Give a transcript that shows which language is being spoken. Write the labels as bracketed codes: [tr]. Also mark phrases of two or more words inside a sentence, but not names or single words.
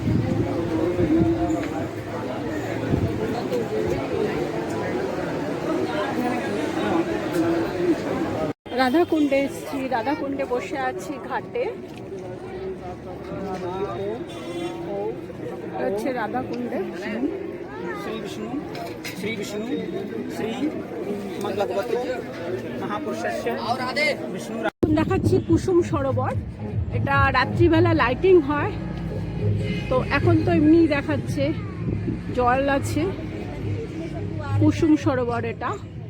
[bn] রাধাকুণ্ডে এসেছি, রাধাকুণ্ডে বসে আছি ঘাটে। হচ্ছে রাধাকুণ্ডে [sa] श्री विष्णु श्री भगवती महापुरुषस्य विष्णु। [bn] দেখাচ্ছি কুসুম সরোবর। এটা রাত্রিবেলা লাইটিং হয়, তো এখন তো এমনি দেখাচ্ছে, জল আছে। কুসুম সরোবর এটা।